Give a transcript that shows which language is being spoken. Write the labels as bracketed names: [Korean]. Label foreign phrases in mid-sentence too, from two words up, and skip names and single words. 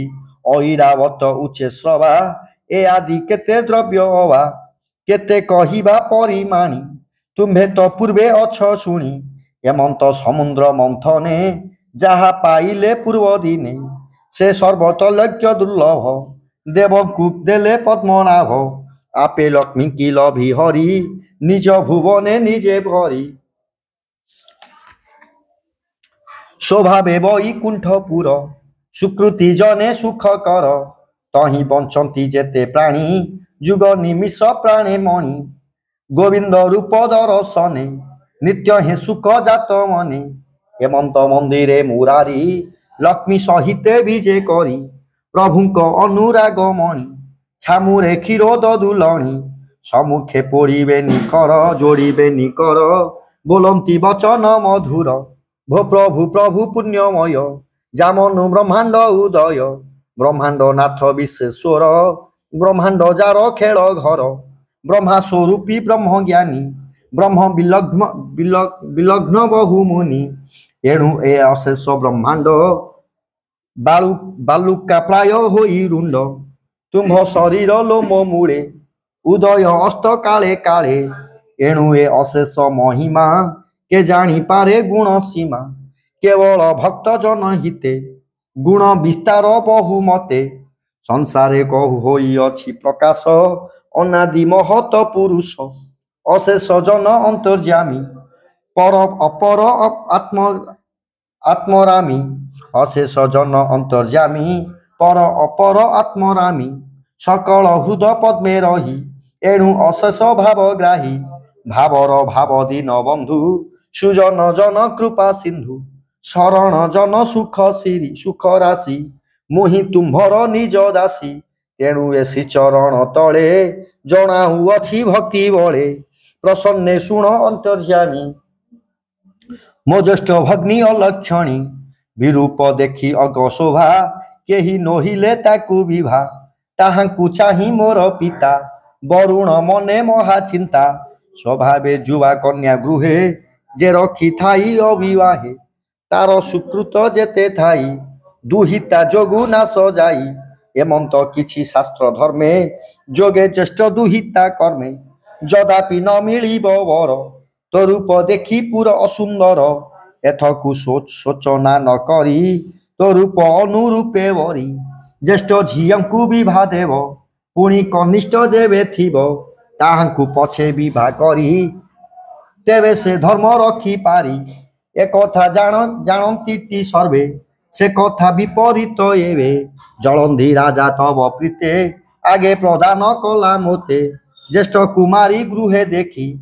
[Odia] ଐରାବତ ଉଚ୍ଚେ ଶ୍ରବା ଏ ଆଦି କେତେ ଦ୍ରବ୍ୟ ଅବା କେତେ କହିବା ପରିମାଣି ତୁମ୍ଭେ ତ ପୂର୍ବେ ଅଛ ଶୁଣି ଏମନ୍ତ ସମୁଦ୍ର ମନ୍ଥନେ ଯାହା ପାଇଲେ ପୂର୍ବ ଦିନେ ସେ ସର୍ବତଲକ୍ଷ୍ୟ ଦୁର୍ଲଭ ଦେବକୁ ଦେଲେ ପଦ୍ମନାଭ ଆପେ ଲକ୍ଷ୍ମୀ କି ଲଭି ହରି ନିଜ ଭୁବନେ ନିଜେ ଭରି ସ୍ୱଭାବେ ବୈକୁଣ୍ଠପୁର ସୁକୃତି ଜନେ ସୁଖ କର ତହିଁ ବଞ୍ଚନ୍ତି ଯେତେ ପ୍ରାଣୀ ଯୁଗ ନିମିଷ ପ୍ରାଣେ ମଣି ଗୋବିନ୍ଦ ରୂପ ଦର୍ଶନେ ନିତ୍ୟ ହେ ସୁଖ ଜାତ ମନେ। ହେମନ୍ତ ମନ୍ଦିରେ ମୁରାରି ଲକ୍ଷ୍ମୀ ସହିତେ ବିଜେ କରି ପ୍ରଭୁଙ୍କ ଅନୁରାଗ ମଣି ଛାମୁରେ କ୍ଷୀର ଦଦୁଲଣୀ ସମ୍ମୁଖେ ପଡ଼ିବେ ନିକର ଯୋଡ଼ିବେ ନିକର ବୋଲନ୍ତି ବଚନ ମଧୁର ଭୋ ପ୍ରଭୁ ପ୍ରଭୁ ପୁଣ୍ୟମୟ ଯାମନୁ ବ୍ରହ୍ମାଣ୍ଡ ଉଦୟ ବ୍ରହ୍ମାଣ୍ଡ ନାଥ ବିଶ୍ୱେଶ୍ୱର ବ୍ରହ୍ମାଣ୍ଡ ଯାର ଖେଳ ଘର ବ୍ରହ୍ମା ସ୍ୱରୂପୀ ବ୍ରହ୍ମ ଜ୍ଞାନୀ ବ୍ରହ୍ମ ବିଲଗ୍ନ ବହୁ ମୁନି ଏଣୁ ଏ ଅଶେଷ ବ୍ରହ୍ମାଣ୍ଡ ବାଲୁକା ପ୍ରାୟ ହୋଇ ରୁଣ୍ଡ ତୁମ୍ଭ ଶରୀର ଲୋମ ମୂଳେ ଉଦୟ ଅସ୍ତ କାଳେ କାଳେ ଏଣୁ ଏ ଅଶେଷ ମହିମା କେ ଜାଣି ପାରେ ଗୁଣ ସୀମା କେବଳ ଭକ୍ତ ଜନ ହିତେ ଗୁଣ ବିସ୍ତାର ବହୁମତେ ସଂସାରେ କହୁ ହୋଇ ଅଛି ପ୍ରକାଶ ଅନାଦି ମହତ ପୁରୁଷ ଅଶେଷ ଜନ ଅନ୍ତର୍ଯ୍ୟାମୀ ପର ଅପର ଆତ୍ମରାମୀ ଅଶେଷ ଜନ ଅନ୍ତର୍ଯ୍ୟାମୀ ପର ଅପର ଆତ୍ମରାମୀ ସକଳ ହୃଦ ପଦ୍ମେ ରହି ଏଣୁ ଅଶେଷ ଭାବଗ୍ରାହୀ ଭାବର ଭାବ ଦୀନ ବନ୍ଧୁ ସୁଜନ ଜନ କୃପା ସିନ୍ଧୁ ଶରଣ ଜନ ସୁଖ ସିରି ସୁଖ ରାଶି ମୁହିଁ ତୁମ୍ଭର ନିଜ ଦାସୀ ତେଣୁ ଏସି ଚରଣ ତଳେ ଜଣାଉଅଛି ଭକ୍ତି ବଳେ ପ୍ରସନ୍ନେ ଶୁଣ ଅନ୍ତର୍ଯ୍ୟାମୀ ମୋ ଜ୍ୟେଷ୍ଠ ଭଗ୍ନୀ ଅଲକ୍ଷଣୀ ବିରୂପ ଦେଖି ଅଗ ଶୋଭା କେହି ନୋହିଲେ ତାକୁ ବିଭା ତାହାଙ୍କୁ ଚାହିଁ ମୋର ପିତା ବରୁଣ ମନେ ମହାଚିନ୍ତା ସ୍ୱଭାବେ ଯୁବା କନ୍ୟା ଗୃହେ ଯେ ରଖି ଥାଇ ଅବିବାହେ ତାର ସୁକୃତ ଯେତେ ଥାଇ ଦୁହିତା ଯୋଗୁ ନାଶ ଯାଇ ଏମନ୍ତ କିଛି ଶାସ୍ତ୍ର ଧର୍ମେ ଯୋଗେ ଜ୍ୟେଷ୍ଠ ଦୁହିତା କର୍ମେ ଯଦ୍ୟପି ନ ମିଳିବ ବର ତୋ ରୂପ ଦେଖି ପୁର ଅସୁନ୍ଦର ଏଥକୁ ସୋଚନା ନ କରି ତୋ ରୂପ ଅନୁରୂପେ ବରି ଜ୍ୟେଷ୍ଠ ଝିଅଙ୍କୁ ବିଭା ଦେବ ପୁଣି କନିଷ୍ଠ ଯେବେ ଥିବ ତାହାଙ୍କୁ ପଛେ ବିଭା କରି ତେବେ ସେ ଧର୍ମ ରଖି ପାରି ଏକ କଥା ଜାଣନ୍ତି ସର୍ବେ ସେ କଥା ବିପରୀତ ଏବେ ଜଳନ୍ଧି ରାଜା ତବ ପ୍ରୀତେ ଆଗେ ପ୍ରଦାନ କଲା ମୋତେ ଜ୍ୟେଷ୍ଠ କୁମାରୀ ଗୃହେ ଦେଖି